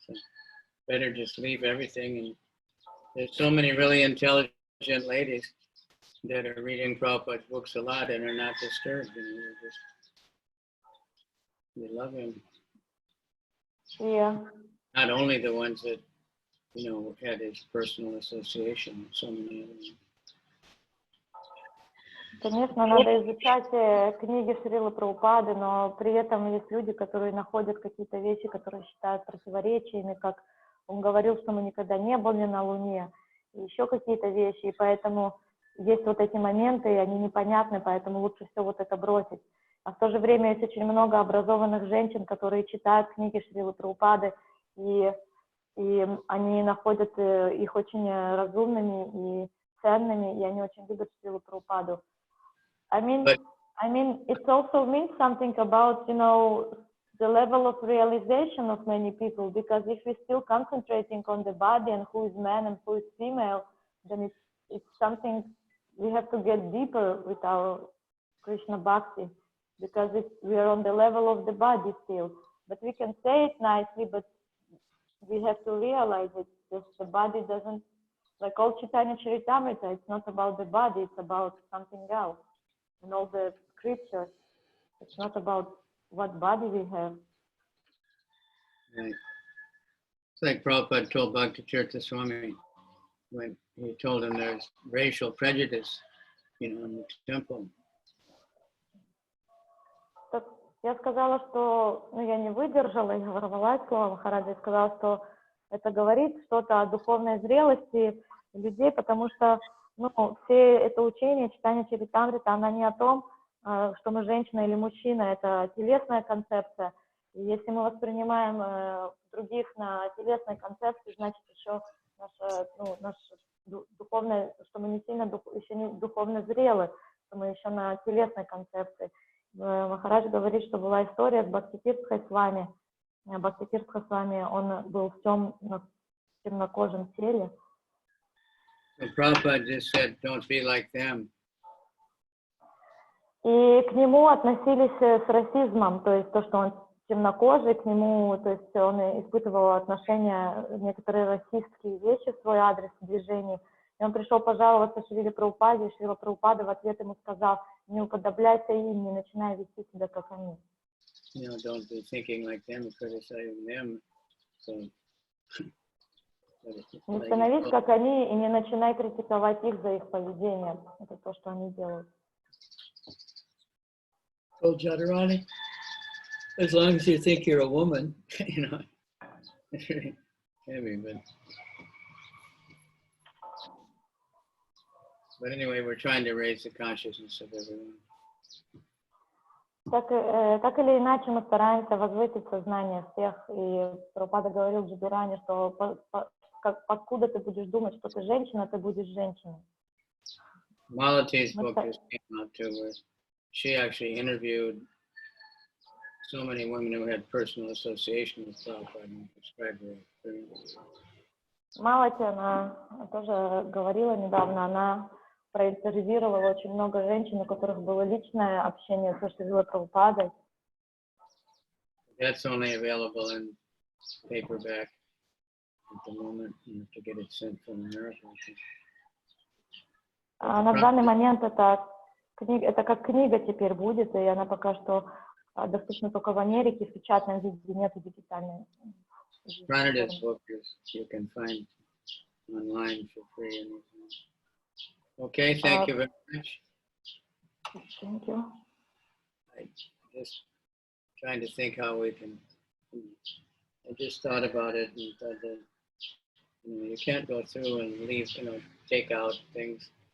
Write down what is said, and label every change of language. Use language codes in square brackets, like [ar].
[en] So better just leave everything. And there's so many really intelligent ladies that are reading Prabhupada's books a lot and are not disturbed. They love him. Yeah. Not only the ones that, had his personal association, so many others. [ru] Конечно, надо изучать книги Шрилы Прабхупады, но при этом есть люди, которые находят какие-то вещи, которые считают противоречиями, как он говорил, что мы никогда не были на Луне, и еще какие-то вещи, и поэтому есть вот эти моменты, и они непонятны, поэтому лучше все вот это бросить. А в то же время есть очень много образованных женщин, которые читают книги Шрилы Прабхупады, и они находят их очень разумными и ценными, и они очень любят Шрилу Прабхупаду. [en] I mean, it also means something about, the level of realization of many people, because if we're still concentrating on the body and who is man and who is female, then it's something we have to get deeper with our Krishna Bhakti, because we are on the level of the body still. But we can say it nicely, but we have to realize it, that the body doesn't, like all Chайтanьya-charitamriта, it's not about the body, it's about something else. And all the scriptures, it's not about what body we have. Right. It's like Prabhupada told Bhakti-tirtha Swami when he told him there's racial prejudice, in the temple. [ru] Так, я сказала, что, я не выдержала, я ворвалась слово Махараджа и сказала, что это говорит что-то о духовной зрелости людей, потому что все это учение, Чайтанья-чаритамрита, она не о том, что мы женщина или мужчина, это телесная концепция. И если мы воспринимаем других на телесной концепции, значит еще наша духовная, что мы не сильно еще не духовно зрелы, что мы еще на телесной концепции. Махарадж говорит, что была история с Бхактитиртхой Свами. Бхактитиртха Свами, он был в темнокожем теле. [en] So Prabhupada just said, don't be like them. [ru] И к нему относились с расизмом, то есть то, что он темнокожий, к нему, то есть он испытывал отношения, некоторые расистские вещи в свой адрес в движении. И он пришел пожаловаться Шриле Прабхупаде, и Шрила Прабхупада в ответ ему сказал, не уподобляйся им, не начинай вести себя как они. [en] Don't be thinking like them, criticizing them. So, [ru] не становись как они и не начинай критиковать их за их поведение. Это то, что они делают. [en] Oh, Jadharani, as long as you think you're a woman, it's really heavy, but anyway, we're trying to raise the consciousness of everyone. [ru] Так или иначе мы стараемся возвысить сознание всех, и Прабхупада говорил Джадharani, что откуда ты будешь думать, что ты женщина, ты будешь женщиной. [en] Malati's book just came out too, where she actually interviewed so many women who had personal association with Prabhupada and described their experience. [ru] Малати, она тоже говорила недавно, она проинтервьюировала очень много женщин, у которых было личное общение с Шрилой Прабхупадой. [en] That's only available in paperback at the moment. You have to get it sent from America. [ru] А на данный момент это как книга теперь будет, и она пока что доступна только в Америке, в печатном виде, нету дигитальной. [en] Printed book you can find online for free. Okay, thank you very much. Thank you. I just trying to think how we can. I just thought about it and thought that you can't go through and leave, take out things.